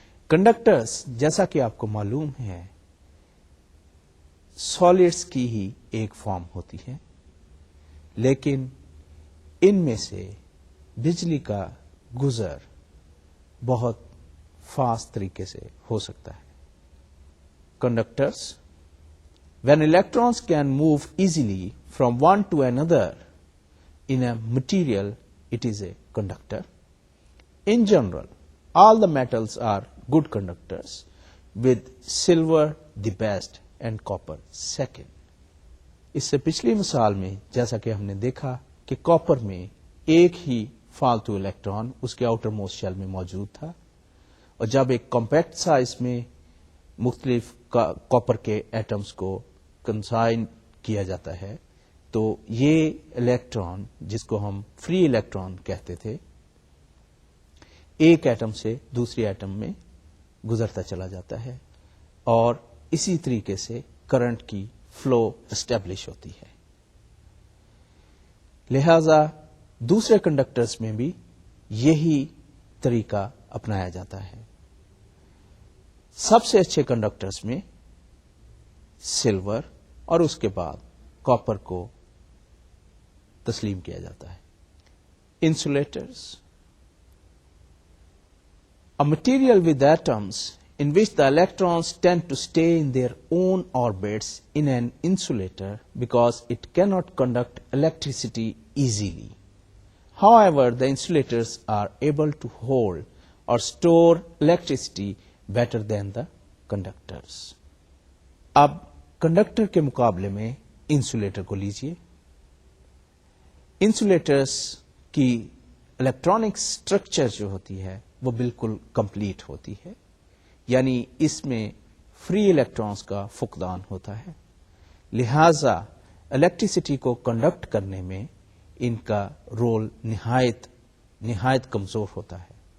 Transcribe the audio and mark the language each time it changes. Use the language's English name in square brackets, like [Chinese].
[Urdu] Conductors جیسا کہ آپ کو معلوم ہے سالڈس کی ہی ایک فارم ہوتی ہے، لیکن ان میں سے بجلی کا گزر بہت فاسٹ طریقے سے ہو سکتا ہے. [English] Conductors when electrons can move easily from one to another in a material, it is a conductor. In general, all the metals are good conductors, with silver the best and copper second. [Urdu] اس سے پچھلی مثال میں جیسا کہ ہم نے دیکھا کہ کاپر میں ایک ہی فالتو الیکٹران اس کے آؤٹر موسٹ شیل میں موجود تھا، اور جب ایک کمپیکٹ سائز میں مختلف کاپر کے ایٹمز کو کنسائن کیا جاتا ہے تو یہ الیکٹران جس کو ہم فری الیکٹران کہتے تھے ایک ایٹم سے دوسری ایٹم میں گزرتا چلا جاتا ہے اور اسی طریقے سے کرنٹ کی فلو اسٹیبلش ہوتی ہے. لہذا دوسرے کنڈکٹرز میں بھی یہی طریقہ اپنایا جاتا ہے. سب سے اچھے کنڈکٹرز میں سلور اور اس کے بعد کاپر کو تسلیم کیا جاتا ہے. [English] Insulators a material with atoms in which the electrons tend to stay in their own orbits in an insulator because it cannot conduct electricity easily. However, the insulators are able to hold or store electricity better than the conductors. [Urdu] اب conductor کے مقابلے میں insulator کو لیجئے. Insulators کی electronic structure جو ہوتی ہے وہ بالکل کمپلیٹ ہوتی ہے، یعنی اس میں فری الیکٹرانز کا فقدان ہوتا ہے، لہذا الیکٹریسٹی کو کنڈکٹ کرنے میں ان کا رول نہایت کمزور ہوتا ہے.